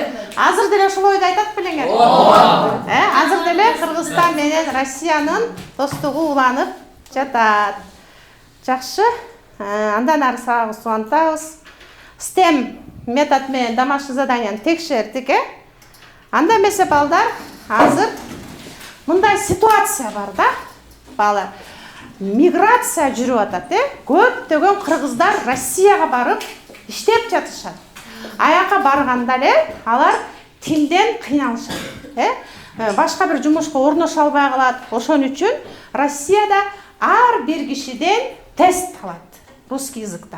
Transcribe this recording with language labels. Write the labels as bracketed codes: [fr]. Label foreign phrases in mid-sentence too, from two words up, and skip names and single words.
[ky] Азыр деле ушул ойду айтат белеңер. Азыр деле Кыргызстан менен Россиянын достугу уланып жатат. Жакшы. Андан ары сабагыбызды улантабыз. STEM метод менен [ru] домашний заданияны [ky] текшердик, Анда эмесе балдар, азыр мындай ситуация бар да. балалар. Миграция жүріп атат, көптөгөн кыргыздар Россияга барып иштеп жатышат. Аяка барганда эле алар тилден кыйналышат. Башка бир жумушка орноша албай калат. Ошон үчүн Россияда ар бир кишиден тест алат [ru] русский языктан.